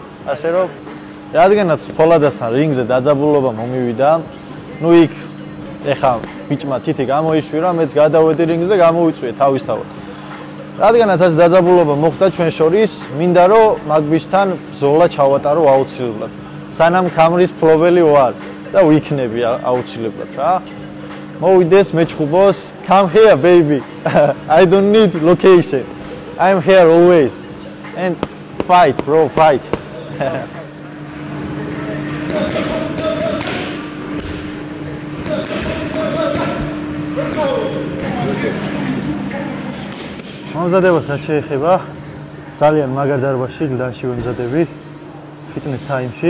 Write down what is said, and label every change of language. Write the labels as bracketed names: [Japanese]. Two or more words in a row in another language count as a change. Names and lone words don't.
[Georgian] ასე რომ რადგანაც ფოლადასთან რინგზე დაძაბულობა მომივიდა, იქ ეხა ბიჭმა თითი გამოიშვირა, მეც გადავედი რინგზე, გამოვიწვიე თავისთავად. რადგანაც ეს დაძაბულობა მოხდა ჩვენ შორის, მინდა რომ მაგ ბიჭთან ბრძოლა ჩავატარო აუცილებლად. სანამ ქამრის ფლობელი ვარ და ვიქნები აუცილებლად რა. მოვიდეს მეჩხუბოს, [English] come here baby. I don't need location. I'm here always. And fight bro, fight. [Georgian] მომზადებას რაც შეეხება, ძალიან მაგარ დარბაზში გლანში ვემზადები ფიტნეს ტაიმში.